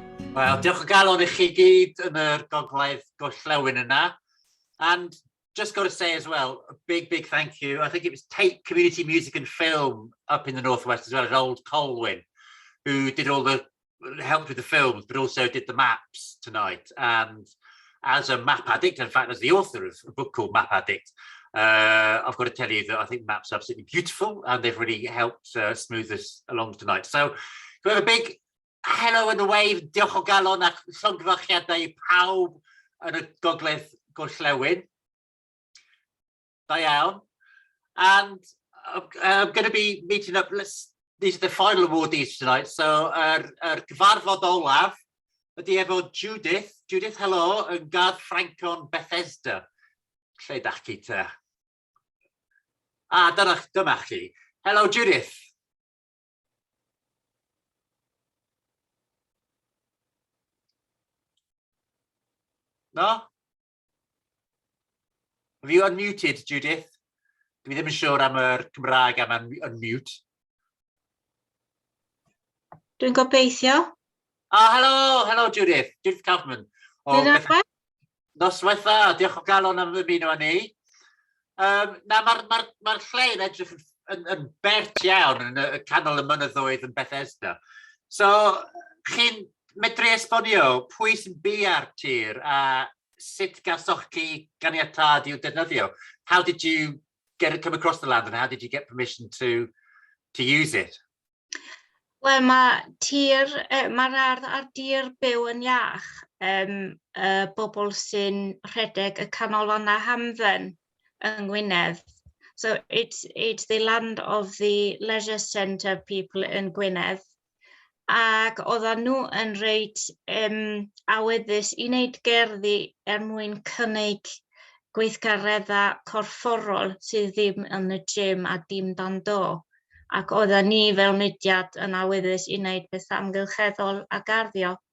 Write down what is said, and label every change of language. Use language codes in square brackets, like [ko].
[cy] Wel, diolch o galon i chi gyd yn yr gogledd gorllewin yna. [en] And just got to say as well, a big thank you. I think it was Tate Community Music and Film up in the Northwest as well as Old Colwyn, who did all the, helped with the films, but also did the maps tonight. And as a map addict, in fact, as the author of a book called Map Addict, I've got to tell you that I think maps are absolutely beautiful and they've really helped smooth us along tonight. So we have a big hello and a wave, [cy] diolch o galon ac llongyfarchiadau i pawb yn y gogledd gorllewin. Da iawn. [en] And I'm going to be meeting up, these are the final awardees tonight. [cy] So gyfarfod olaf ydy efo Judith. Judith, hello, yn Gardd Francon Bethesda. Lle dach chi te? Dyma chi. Hello, Judith. [en] No? Have you unmuted, Judith? [cy] Dwi ddim yn siŵr am yr Cymraeg am unmute. Dwi'n gobeithio. Hello, Judith. Judith Kaufman. Noswaith dda, diolch o galon am ymuno â ni. Mae'r lle yn edrych yn bert iawn yn y canol y mynyddoedd yn Bethesda. So, chi'n medru esbonio pwy sy'n bia'r tir a sut gasoch chi ganiatad i'w defnyddio? [en] How did you come across the land and how did you get permission to use it? [cy] Wel, mae'r ardd ar dir byw yn iach, bobl sy'n rhedeg y canolfannau hamdden yng Ngwynedd. [en] So it's the land of the leisure centre people in Gwynedd. [cy] Ac oedden nhw yn reit awyddus i wneud gerddi mwyn cynnig gweithgareddau corfforol sydd ddim yn y gym a dim dan do. Ac oedden ni fel mudiad yn awyddus i wneud bethau amgylcheddol a garddio.